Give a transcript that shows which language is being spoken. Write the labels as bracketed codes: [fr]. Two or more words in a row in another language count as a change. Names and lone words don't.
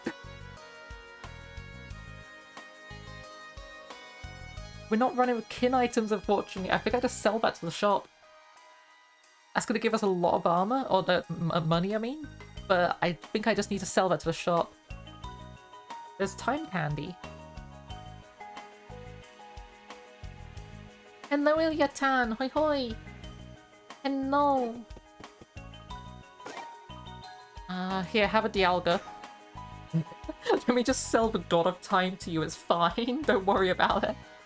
[en] We're not running with kin items, unfortunately. I think I just sell that to the shop. That's going to give us a lot of armor, or the money, I mean. But I think I just need to sell that to the shop. There's time candy. Hello, Ilyatan! Hoi hoi! Hello! Here, have a Dialga. Let me just sell the God of Time to you, it's fine. Don't worry about it.